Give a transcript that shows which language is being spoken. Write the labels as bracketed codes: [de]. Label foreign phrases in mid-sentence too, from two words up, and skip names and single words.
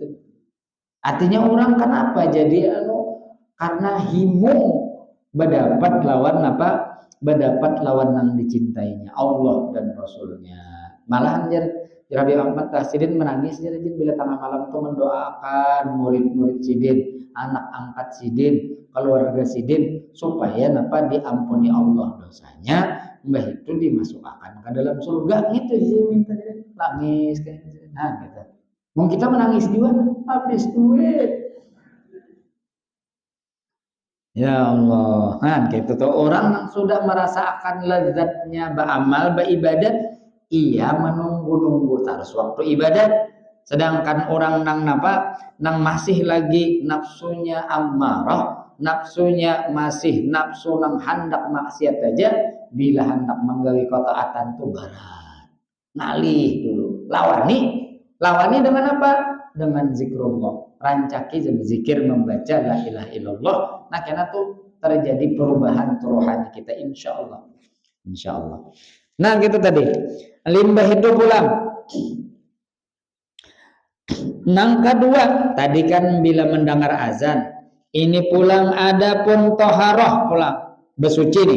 [bjn] Artinya orang kenapa jadi karena himung berdapat lawan yang dicintainya Allah dan Rasulnya. [id] Malahan Rabi Ahmad Sidin menangis jadi bila tengah malam itu mendoakan murid-murid Sidin, anak angkat Sidin, keluarga Sidin supaya diampuni Allah dosanya, mbah itu dimasukkan ke dalam surga gitu sih minta nangis kayak gitu. Nah gitu. Mau kita menangis juga habis duit. Ya Allah, nah gitu tuh orang yang sudah merasakan lezatnya beramal, beribadat, ia menunggu-nunggu terus waktu ibadat. [bjn] Sedangkan orang nang masih lagi nafsunya ammarah, nafsunya masih nafsu nang hendak maksiat aja, bila hendak menggawi ketaatan tuh berat. Ngalih dulu. Lawani dengan apa? Dengan zikrullah. Rancaki zikir membaca [ar] لا إله إلا الله. [id] Nah, karena tuh terjadi perubahan rohani kita insyaallah. Insyaallah. Nah, gitu tadi. Limbah itu pulang. [bjn] Nang kedua, tadi kan bila mendengar azan, ini pulang adapun toharoh pulang bersuci nih.